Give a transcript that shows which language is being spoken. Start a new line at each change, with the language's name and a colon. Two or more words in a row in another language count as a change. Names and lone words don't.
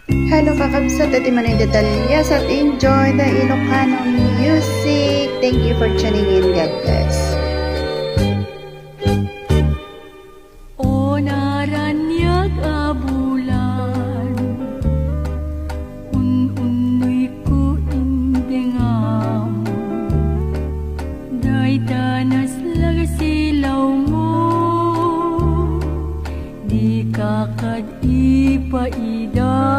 English: Hello kakabsat at Manay Detalyas at enjoy the Ilocano music. Thank you for tuning in. God bless.
Iloko: O naranyag abulan, unoy ko indengam, day danas lagasilaw mo, di kakad ipaida.